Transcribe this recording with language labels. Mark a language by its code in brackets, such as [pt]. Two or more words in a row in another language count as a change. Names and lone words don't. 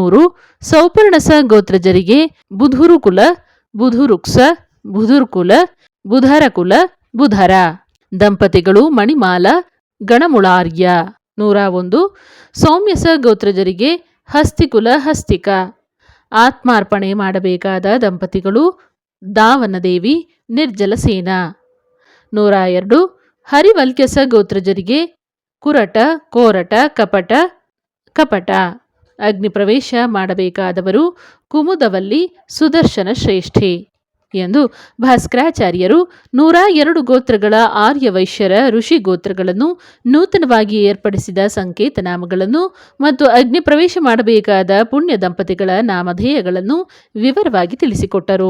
[kn] ಸೌಪರ್ಣಸ ಗೋತ್ರಜರಿಗೆ ಬುಧುರುಕುಲ, ಬುಧುರುಕ್ಸ, ಬುಧುರ್ಕುಲ, ಬುಧರಕುಲ, ಬುಧರ. ದಂಪತಿಗಳು ಮಣಿಮಾಲ, ಗಣಮುಳಾರ್ಯ. 101. ಸೌಮ್ಯಸ ಗೋತ್ರಜರಿಗೆ ಹಸ್ತಿಕುಲ, ಹಸ್ತಿಕ. ಆತ್ಮಾರ್ಪಣೆ ಮಾಡಬೇಕಾದ ದಂಪತಿಗಳು ದಾವನದೇವಿ, ನಿರ್ಜಲಸೇನ. 102. ಹರಿವಲ್ಕ್ಯಸ ಗೋತ್ರಜರಿಗೆ ಕುರಟ, ಕೋರಟ, ಕಪಟ, ಕಪಟ. ಅಗ್ನಿ ಪ್ರವೇಶ ಮಾಡಬೇಕಾದವರು ಕುಮುದವಲ್ಲಿ, ಸುದರ್ಶನ ಶ್ರೇಷ್ಠಿ ಎಂದು ಭಾಸ್ಕರಾಚಾರ್ಯರು 102 ಗೋತ್ರಗಳ ಆರ್ಯವೈಶ್ಯರ ಋಷಿ ಗೋತ್ರಗಳನ್ನು, ನೂತನವಾಗಿ ಏರ್ಪಡಿಸಿದ ಸಂಕೇತನಾಮಗಳನ್ನು ಮತ್ತು ಅಗ್ನಿ ಪ್ರವೇಶ ಮಾಡಬೇಕಾದ ಪುಣ್ಯ ದಂಪತಿಗಳ ನಾಮಧೇಯಗಳನ್ನು ವಿವರವಾಗಿ ತಿಳಿಸಿಕೊಟ್ಟರು.